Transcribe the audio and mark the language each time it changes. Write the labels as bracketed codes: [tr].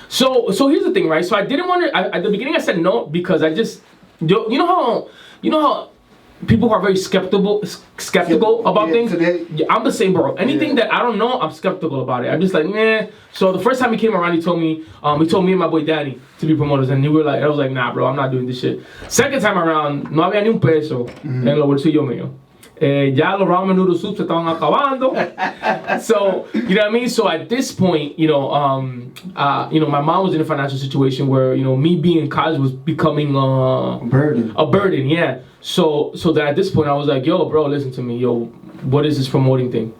[en] So here's the thing, right? So I didn't want to. At the beginning, I said no because I just. You know how people who are very skeptical about things. I'm the same, bro. Anything that I don't know, I'm skeptical about it. I'm just like, nah. So the first time he came around, he told me and my boy Danny to be promoters, and I was like, nah, bro, I'm not doing this shit. [es] Second time around, no había ni un peso en los bolsillos míos. Ya los ramen noodle soups se estaban acabando. [en] So, you know what I mean? So at this point, my mom was in a financial situation where, me being in college was becoming a burden, yeah. So that at this point I was like, yo, bro, listen to me, yo, what is this promoting thing?